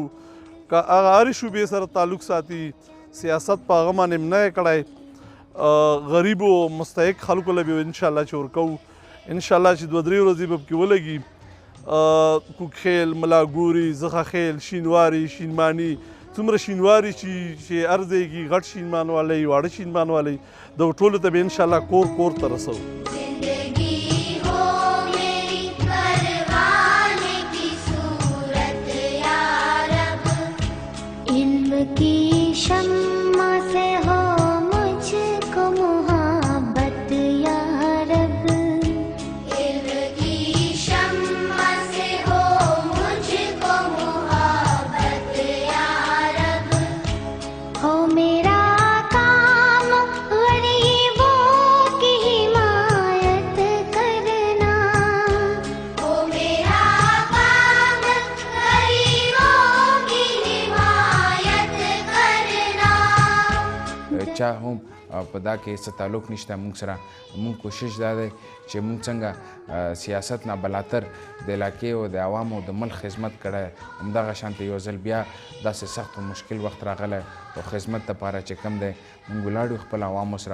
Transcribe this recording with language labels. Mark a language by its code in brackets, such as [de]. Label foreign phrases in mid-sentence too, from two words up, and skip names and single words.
[ps] که هغه هرې شوبې سره تعلق ساتي سیاست په هغه باندې نه یې کړی غریبو مستحق خلکو له به انشاءالله چې ورکوو. انشاءالله چې 2-3 ورځې به پکې ولګي. کوکخیل، ملاګوري، زخه خیل، شینواري، شینماني څومره شینواري چې هر ځای کې غټ شینمان والی واړه شینمان والی دغو ټولو ته به انشاءالله کور ته رسوو. [ur] کی شمع سے ہو مجھ کو محبت یا رب، علم کی شمع سے ہو مجھ کو محبت یا رب، ہو میرا کام غریبوں کی حمایت کرنا، ہو میرا کام غریبوں کی [ps] چا هم په دا کې څه تعلق نشته موږ سره. موږ کوشش دا دی چې موږ څنګه سیاست نه بلاتر د علاقې او د عوامو د ملک خدمت کړی همدغه شانته یو ځل بیا داسې سخت و مشکل وخت راغلی او خدمت دپاره چې کم دی موږ ولاړ یو خپل عوامو سره.